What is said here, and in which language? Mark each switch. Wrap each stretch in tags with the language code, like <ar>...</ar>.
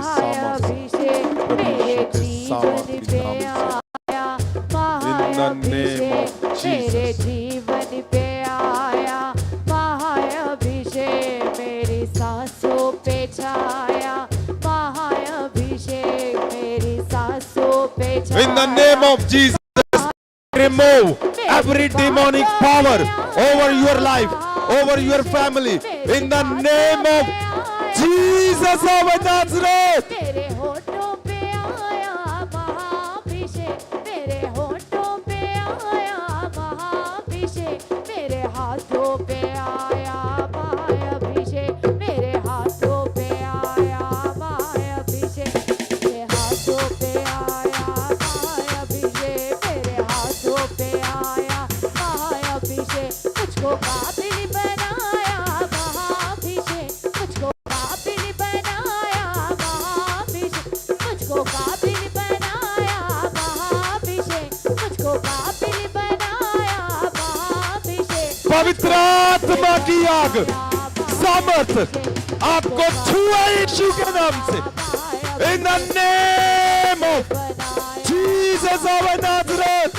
<hi>महाअभिषेक मेरे जीवन पे आया, महाअभिषेक मेरे जीवन पे आया, महाअभिषेक मेरी सांसों पे छाया, महाअभिषेक मेरी सांसों पे छाया।</hi> <en>In the name of Jesus, remove every demonic power over your life, over your family. In the name of Jesus of Nazareth.</en> <hi>तेरे होठों पे आया महाअभिषेक, मेरे होठों पे आया महाअभिषेक, मेरे हाथों पे आया महाअभिषेक, मेरे हाथों पे आया महाअभिषेक, मेरे हाथों पे आया महाअभिषेक, मेरे हाथों पे आया महाअभिषेक, मुझको काबिल बनाया महाअभिषेक, मुझको काबिल बनाया महाअभिषेक, मुझको काबिल बनाया महाअभिषेक, मुझको काबिल बनाया महाअभिषेक। पवित्र आत्मा की आग, सामर्थ आपको छुआ यीशु के नाम से।</hi> <en>In the name of Jesus of Nazareth.</en>